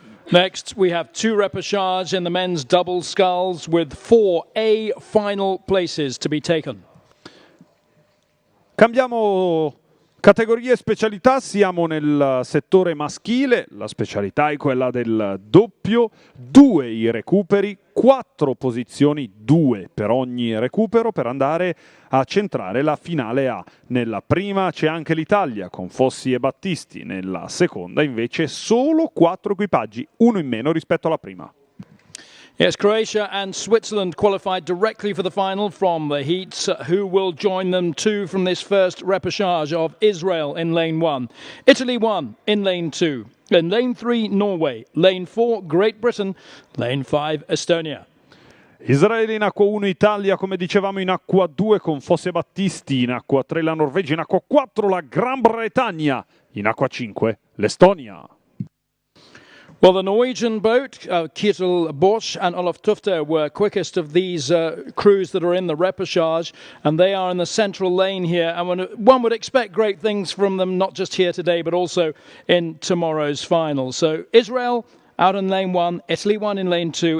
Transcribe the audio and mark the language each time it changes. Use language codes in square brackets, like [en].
[en] Next, we have two repechage in the men's double sculls with 4 A final places to be taken. [it] Cambiamo categorie e specialità, siamo nel settore maschile, la specialità è quella del doppio, 2 i recuperi, 4 posizioni, 2 per ogni recupero per andare a centrare la finale A. Nella prima c'è anche l'Italia con Fossi e Battisti, nella seconda invece solo 4 equipaggi, uno in meno rispetto alla prima. [en] Yes, Croatia and Switzerland qualified directly for the final from the heats. Who will join them too from this first repechage of Israel in lane 1, Italy 1 in lane 2, in lane 3 Norway, lane 4 Great Britain, lane 5 Estonia. [it] Israele in acqua 1, Italia come dicevamo in acqua 2 con Fosse Battisti, in acqua 3 la Norvegia, in acqua 4 la Gran Bretagna, in acqua 5 l'Estonia. [en] Well, the Norwegian boat, Kjetil Borch and Olaf Tufte, were quickest of these crews that are in the repechage, and they are in the central lane here. And one would expect great things from them, not just here today, but also in tomorrow's final. So Israel out in lane 1, Italy 1 in lane 2.